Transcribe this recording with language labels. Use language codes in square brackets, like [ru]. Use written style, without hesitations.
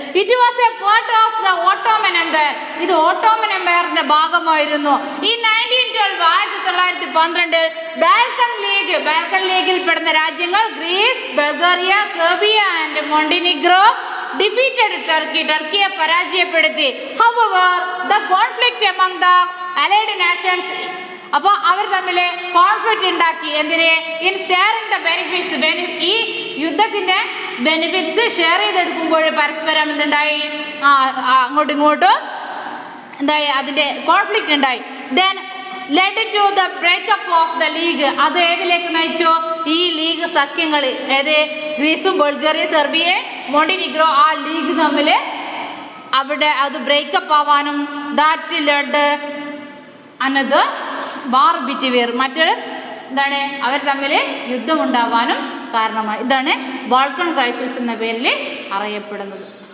[en] It was a part of the Ottoman empire. [ml] ഇത് Ottoman എംപയറിന്റെ ഭാഗമായിരുന്നു. ഈ 1912 ബാൾക്കൺ ലീഗിൽ പെടുന്ന രാജ്യങ്ങൾ Greece, Bulgaria, Serbia and Montenegro [en] defeated Turkey. [ml] ടർക്കിയെ പരാജയപ്പെടുത്തി. [en] However, the conflict among the allied nations, [ml] അപ്പോൾ അവർ തമ്മിൽ കോൺഫ്ലിക്റ്റ് ഉണ്ടാക്കി. എന്തിന്? [en] In sharing the benefits. [ml] ഈ യുദ്ധത്തിൻ്റെ ബെനിഫിറ്റ്സ് ഷെയർ ചെയ്തെടുക്കുമ്പോൾ പരസ്പരം എന്തുണ്ടായി? അങ്ങോട്ടും ഇങ്ങോട്ടും എന്തായി? അതിൻ്റെ കോൺഫ്ലിക്റ്റ് ഉണ്ടായി. [en] Then led to the breakup of the league. [ml] അത് ഏതിലേക്ക് നയിച്ചു? ഈ ലീഗ് സഖ്യങ്ങൾ, ഏത്? ഗ്രീസും ബൾഗേറിയ, സെർബിയ, മോണ്ടിനിഗ്രോ, ആ ലീഗ് തമ്മിൽ അവിടെ അത് ബ്രേക്കപ്പ് ആവാനും [en] that led another war between, [ml] മറ്റൊരു എന്താണ്? അവർ തമ്മിൽ യുദ്ധമുണ്ടാവാനും കാരണമായി. ഇതാണ് ബാൾക്കൺ ക്രൈസിസ് എന്ന പേരിൽ അറിയപ്പെടുന്നത്.